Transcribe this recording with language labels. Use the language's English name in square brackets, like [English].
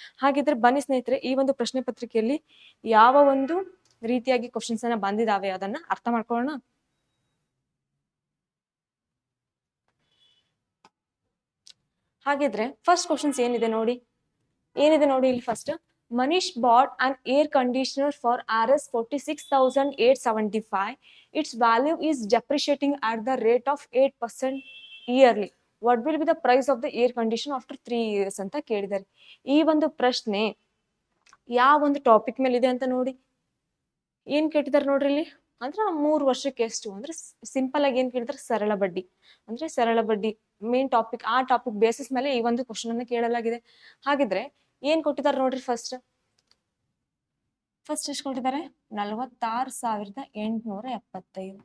[Kannada] ಹಾಗಿದ್ರೆ ಬನ್ನಿ ಸ್ನೇಹಿತರೆ, ಈ ಒಂದು ಪ್ರಶ್ನೆ ಪತ್ರಿಕೆಯಲ್ಲಿ ಯಾವ ಒಂದು ರೀತಿಯಾಗಿ ಕ್ವಶನ್ಸ್ ಅನ್ನ ಬಂದಿದಾವೆ ಅದನ್ನ ಅರ್ಥ ಮಾಡ್ಕೊಳ್ಳೋಣ. ಹಾಗಿದ್ರೆ ಫಸ್ಟ್ ಕ್ವಶನ್ಸ್ ಏನಿದೆ ನೋಡಿ ಇಲ್ಲಿ first. [English] Manish bought an air conditioner for Rs 46,875. Its value is depreciating at the rate of 8% yearly. What will be the price of the air conditioner after 3 years [Kannada] ಅಂತ ಕೇಳಿದ್ದಾರೆ. ಈ ಒಂದು ಪ್ರಶ್ನೆ ಯಾವ ಒಂದು ಟಾಪಿಕ್ ಮೇಲೆ ಇದೆ ಅಂತ ನೋಡಿ. ಏನ್ ಕೇಳಿದಾರೆ ನೋಡ್ರಿ ಇಲ್ಲಿ ಅಂದ್ರೆ 3 ವರ್ಷಕ್ಕೆ ಎಷ್ಟು ಅಂದ್ರೆ ಸಿಂಪಲ್ ಆಗಿ ಏನ್ ಕೇಳಿದ್ರೆ ಸರಳ ಬಡ್ಡಿ ಅಂದ್ರೆ ಸರಳ ಬಡ್ಡಿ ಮೇನ್ ಟಾಪಿಕ್, ಆ ಟಾಪಿಕ್ ಬೇಸಿಸ್ ಮೇಲೆ ಈ ಒಂದು ಕ್ವಶನ್ ಅನ್ನು ಕೇಳಲಾಗಿದೆ. ಹಾಗಿದ್ರೆ ಏನ್ ಕೊಟ್ಟಿದ್ದಾರೆ ನೋಡ್ರಿ ಫಸ್ಟ್ ಎಷ್ಟು ಕೊಟ್ಟಿದ್ದಾರೆ 46,875.